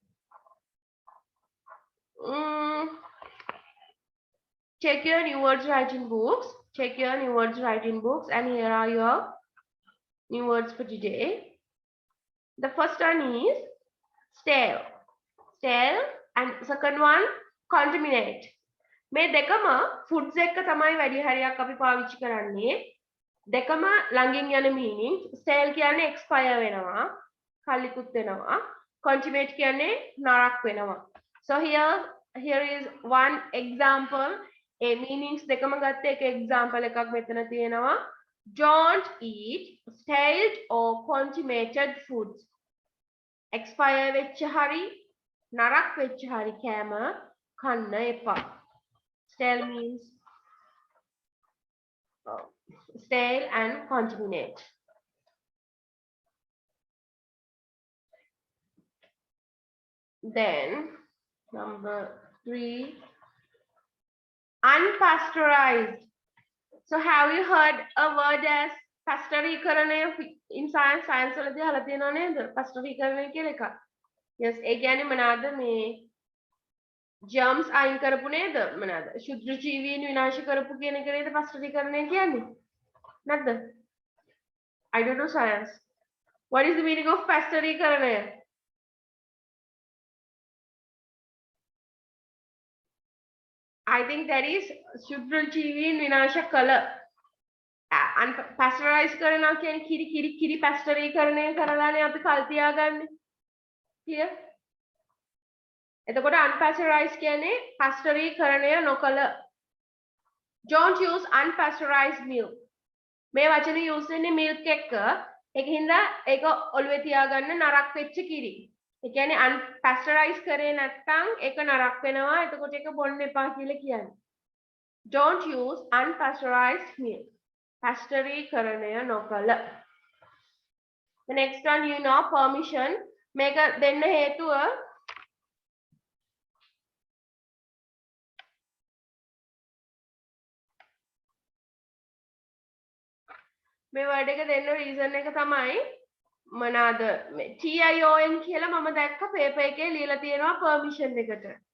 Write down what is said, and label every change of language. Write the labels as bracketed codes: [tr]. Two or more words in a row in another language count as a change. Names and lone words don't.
[en] Check your new words writing books. Check your new words writing books, and here are your new words for today. The first one is stale. Stale, and second one contaminate. [si] මේ දෙකම foods එක්ක තමයි වැඩි හරියක් අපි පාවිච්චි කරන්නේ. දෙකම ළඟින් යන meaning. Stale කියන්නේ expire වෙනවා, කලිකුත් වෙනවා. Contaminate කියන්නේ නරක් වෙනවා. [en] So here is one example. [si] A meanings දෙකම ගත්ත එක example එකක් මෙතන තියෙනවා. [en] Don't eat stale or contaminated foods. [si] Expire වෙච්ච හරි නරක් වෙච්ච හරි කෑම කන්න එපා. [en] Stale means stale and contaminate. Then number 3, unpasteurized. So have you heard a word as pasteurization in science? [si] Science වලදී අහලා තියෙනව නේද? Pasteurization කියලා එකක්. Yes, ඒ කියන්නේ මොනවාද මේ germs අයින් කරපු නේද? මොනවාද? ශුද්ධ ජීවීන් විනාශ කරපු කියන එක නේද pasteurization කියන්නේ? නැද්ද? [en] I don't know science. What is the meaning of pasteurization? I think that is [si] ශුද්ධ ජීවීන් විනාශ කළ pasteurized කරනවා කියන්නේ කිරි pasteurization කරලානේ අපි කල් තියාගන්නේ. Here. එතකොට unpasteurized කියන්නේ pasteurization නොකළ. [en] Don't use unpasteurized milk. [si] මේ වචනේ use වෙන්නේ milk එක්ක. ඒකින්ද ඒක ඔළුවේ තියාගන්න නරක් වෙච්ච කිරි. ඒ කියන්නේ unpasteurized කරේ නැත්නම් ඒක නරක් වෙනවා. එතකොට ඒක බොන්න එපා කියලා කියන්නේ. [en] Don't use unpasteurized milk. [si] Pasteurization නොකළ. [en] The next one, you know, permission. [si] මේක දෙන්න හේතුව මේ වර්ඩ් එක දෙන්න රීසන් එක තමයි මොනවාද TION කියලා මම දැක්ක පේපර් එකේ ලියලා තියෙනවා permission එකට.